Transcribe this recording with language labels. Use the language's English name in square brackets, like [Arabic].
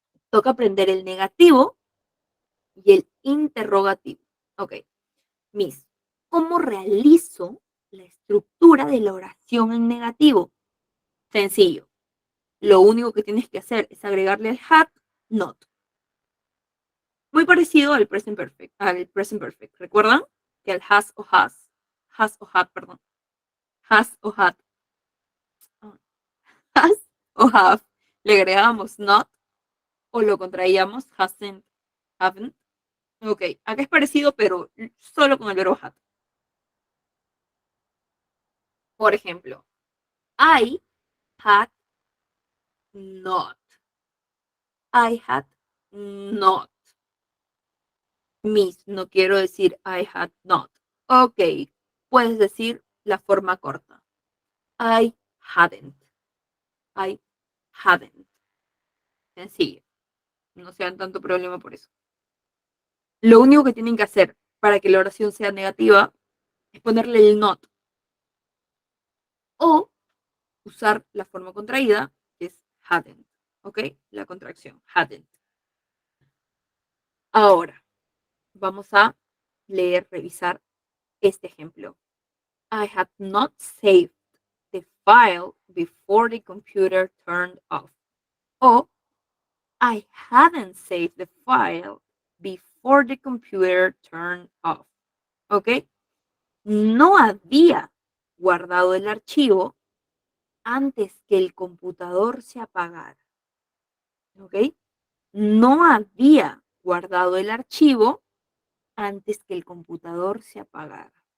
[Spanish] Toca aprender el negativo y el interrogativo. Ok. Miss, ¿cómo realizo la estructura de la oración en negativo? Sencillo. Lo único que tienes que hacer es agregarle el had, not. Muy parecido al present perfect. ¿Recuerdan? Que el has o had, perdón, has o had, has o have, le agregábamos not o lo contraíamos hasn't, haven't. Ok, acá es parecido, pero solo con el verbo had. Por ejemplo, [English] I had not. I had not. Miss, [Spanish] no quiero decir [English] I had not. [Spanish] Ok, puedes decir la forma corta. [English] I hadn't. I hadn't. [Spanish] Sencillo. No se dan tanto problema por eso. Lo único que tienen que hacer para que la oración sea negativa es ponerle el not. O usar la forma contraída, que es hadn't. ¿Ok? La contracción, hadn't. Ahora, vamos a leer, revisar este ejemplo. [English] I had not saved the file before the computer turned off. [Spanish] O [English] I hadn't saved the file before the computer turned off. [Spanish] ¿Ok? No había guardado el archivo antes que el computador se apagara. ¿Ok? No había guardado el archivo antes que el computador se apagara.